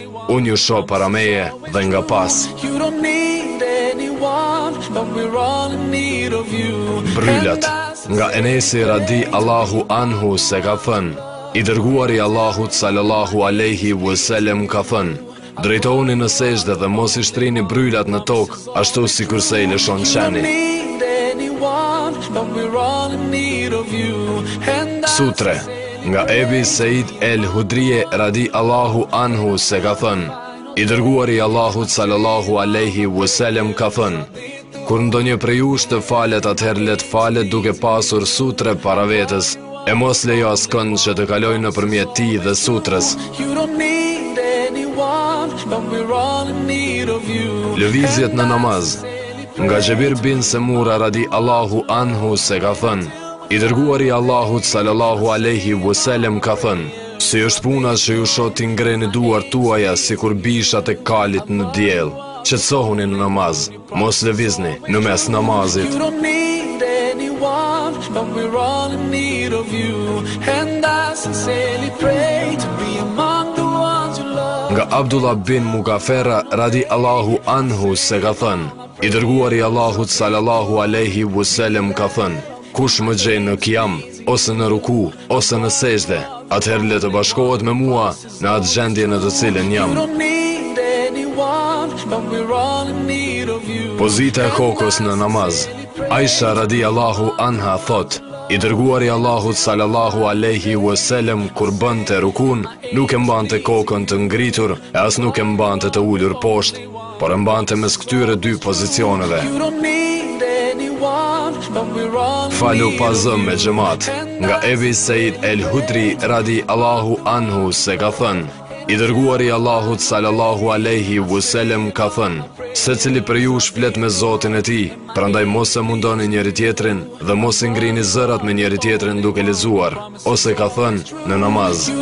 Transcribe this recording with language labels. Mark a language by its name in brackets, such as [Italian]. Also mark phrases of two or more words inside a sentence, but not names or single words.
[Albanian] Unë ju shoh para meje dhe nga pas. [English] you don't need anyone, but we're all in need of you. [Albanian] Brylat. Nga Enesi [Arabic] رضي الله عنه [Albanian] se ka thënë, i dërguari i Allahut [Arabic] صلى الله عليه وسلم [Albanian] ka thënë, drejtohuni në sejdë dhe mos i shtrini brylat në tokë, ashtu si kurse i lëshon [English] You don't [Albanian] qeni. [English] need anyone, but we're all in need of you. And I [Albanian] Sutre. Nga Ebi Seid el Hudrije [Arabic] رضي الله عنه [Albanian] se ka thënë, i dërguari i Allahut [Arabic] صلى الله عليه وسلم [Albanian] ka thënë, kur ndonjë prej jush të falet, atëherë let falet duke pasur sutre para vetes, e mos lejo askënd që të kalojë nëpërmjet tij dhe sutrës. [English] You don't need anyone, but we're all in need of you. [Albanian] Lëvizjet në namaz. Nga Xhebir bin Semura [Arabic] رضي الله عنه [Albanian] se ka thënë, i dërguari i Allahut [Arabic] صلى الله عليه وسلم [Albanian] ka thënë, si është puna që ju shoh t'i ngreni duart tuaja sikur bishat e kalit në diell. Qetësohuni në namaz, mos lëvizni në mes namazit. [English] You don't need anyone, but we're all in need of you. And I sincerely pray to be among the ones you love. [Albanian] Nga Abdullah bin Mugafera [Arabic] رضي الله عنه [Albanian] se ka thënë, i dërguari i Allahut [Arabic] صلى الله عليه وسلم [Albanian] ka thënë, kush më gjej në qiyam, ose në ruku, ose në sejdë, atëherë le të bashkohet me mua në atë gjendje në të cilën [English] You [Albanian] jam. [English] don't need anyone, but we're all in need of you. [Albanian] Pozita e kokës në namaz. Aisha [Arabic] رضي الله عنها [Albanian] thot, i dërguari i Allahut [Arabic] صلى الله عليه وسلم [Albanian] kur bënte rukun, nuk e mbante kokën të ngritur, e as nuk e mbante të ulur poshtë, por e mbante mes këtyre dy pozicioneve. [English] You don't need anyone, [Albanian] Falu pa zëm me xhamat. Nga Ebi Said El Hudri [Arabic] رضي الله عنه [Albanian] se ka thënë: I dërguari Allahut [Arabic] صلى الله عليه وسلم [Albanian] ka thënë: secili për ju shplet me Zotin e tij, prandaj mos e mundoni njëri tjetrin dhe mos e ngrini zërat me njëri tjetrin duke lexuar, ose ka thënë në namaz.